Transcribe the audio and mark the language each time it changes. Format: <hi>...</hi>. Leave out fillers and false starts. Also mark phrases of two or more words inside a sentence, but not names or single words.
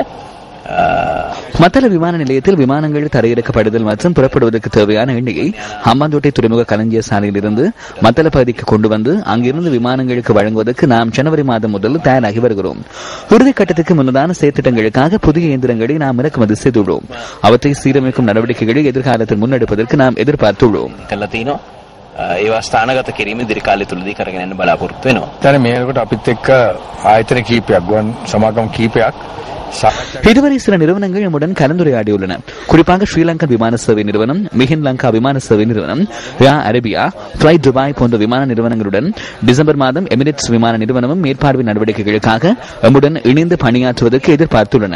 <ta>மத்தள விமான நிலையத்தில் விமானங்கள் தரையிறக்கப்படுதல் மற்றும் புறப்படுவதற்கு தேவையான எண்ணெயை ஹம்பாந்தோட்டை துறைமுக களஞ்சிய சாலையில் இருந்து மத்தள பகுதிக்கு கொண்டு வந்து அங்கிருந்து விமானங்களுக்கு வழங்குவதற்கு நாம் ஜனவரி மாதம் முதல் தயாராகி வருகிறோம். இறுதி கட்டத்துக்கு முன்னதான செயற்திட்டங்களுக்காக புதிய இயந்திரங்களை நாம் இறக்குமதி செய்துள்ளோம். அவற்றை சீரமைக்கும் நடவடிக்கைகளை எதிர்காலத்தில் முன்னெடுப்பதற்கு நாம் எதிர்பார்த்துள்ளோம்.</ta> <si>ඒවා ස්ථානගත කිරීම ඉදිරි කාලය තුලදී කරගෙන යන්න බලාපොරොත්තු වෙනවා. දැන් මේකට අපිත් එක්ක ආයතන කීපයක් ගුවන් සමාගම් කීපයක්</si> <ta>இதுவரை சில நிறுவனங்கள் நம்முடன் கலந்துரையாடியுள்ளன. குறிப்பாக ஸ்ரீலங்கா விமான சேவை நிறுவனம், மிகின் லங்கா விமான சேவை நிறுவனம், ஏர் அரேபியா, ஃபிளைட் துபாய் போன்ற விமான நிறுவனங்களுடன் டிசம்பர் மாதம் எமிரேட்ஸ் விமான நிறுவனமும் மேற்பார்வை நடவடிக்கைகளுக்காக நம்முடன் இணைந்து பணியாற்றுவதற்கு எதிர்பார்த்துள்ளன.</ta>